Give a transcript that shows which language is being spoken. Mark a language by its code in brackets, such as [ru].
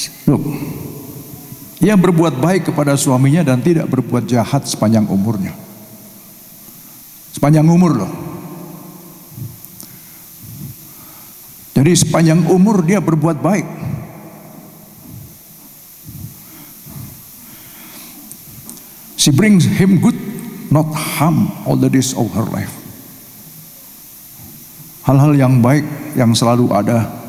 [id] Look, ia berbuat baik kepada suaminya dan tidak berbuat jahat sepanjang umurnya. Sepanjang umur loh. Jadi sepanjang umur dia berbuat baik. [en] She brings him good, not harm, all the days of her life. [id] Hal-hal yang baik yang selalu ada.